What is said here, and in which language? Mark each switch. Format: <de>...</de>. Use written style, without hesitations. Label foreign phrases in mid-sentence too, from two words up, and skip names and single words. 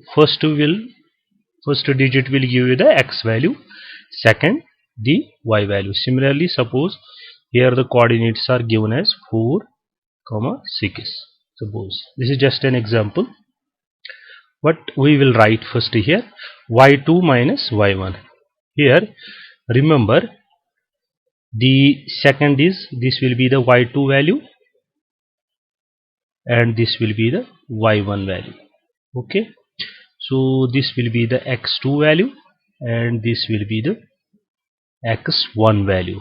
<en>First digit will give you the x value, second the y value. Similarly, suppose here the coordinates are given as 4 comma 6. Suppose this is just an example. What we will write first here, y2 minus y1. Here remember, the second is, this will be the y2 value, and this will be the y1 value. Okay, so this will be the x2 value and this will be the x1 value.</en>